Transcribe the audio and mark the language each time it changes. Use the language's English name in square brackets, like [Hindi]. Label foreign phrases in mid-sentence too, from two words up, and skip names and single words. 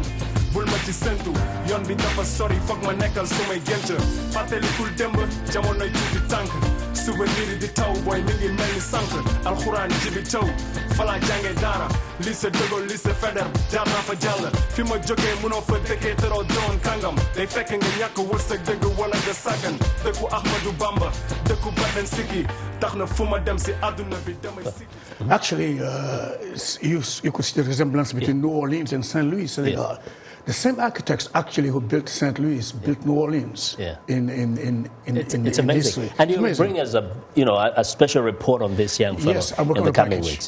[Wolof] bul ma ci sentu yoon bi dafa sori foog ma nekkal su may gént fàttalikul démb jamonoy tuuti tànk souvenir di taw booy mi ngi mel ni sànq alxuraan ji bi taw fala jànge daara lycée de Gaulle lycée Faidherbe jaar naa fa jàll fi ma jógee munoo fa dëkkee teroo doon kàngam day fekk nga ñàkk wërsëg dëgg wala nga sàggan dëkku Ahmadou Bamba dëkku Baden Sikki tax na fu ma dem si àdduna bi damay sikki. [English] Actually, you could see the resemblance between New Orleans and St. Louis, Senegal. Yeah. The same architects actually who built St. Louis built New Orleans. Yeah. It's amazing. History. And you bring us a special report on this young fellow in the coming weeks.